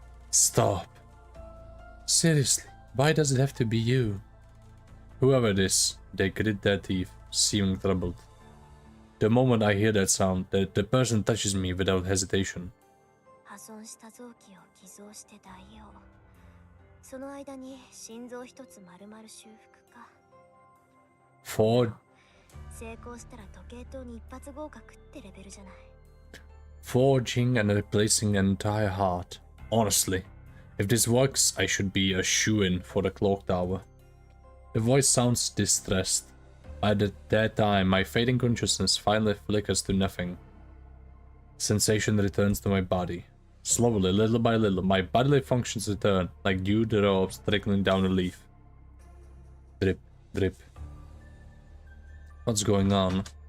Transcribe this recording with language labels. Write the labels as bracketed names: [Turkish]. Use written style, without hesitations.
[English] Stop. Seriously, why does it have to be you? Whoever it is, they grit their teeth, seeming troubled. The moment I hear that sound, the person touches me without hesitation. [Japanese] 破損した臓器を偽造して代用。その間に心臓一つ丸々修復か。成功したら時計塔に一発合格ってレベルじゃない。 [English] Forging and replacing an entire heart. Honestly, if this works, I should be a shoo-in for the clock tower. The voice sounds distressed. At that time, my fading consciousness finally flickers to nothing. Sensation returns to my body. Slowly, little by little, my bodily functions return, like dew drops trickling down a leaf. Drip, drip. What's going on?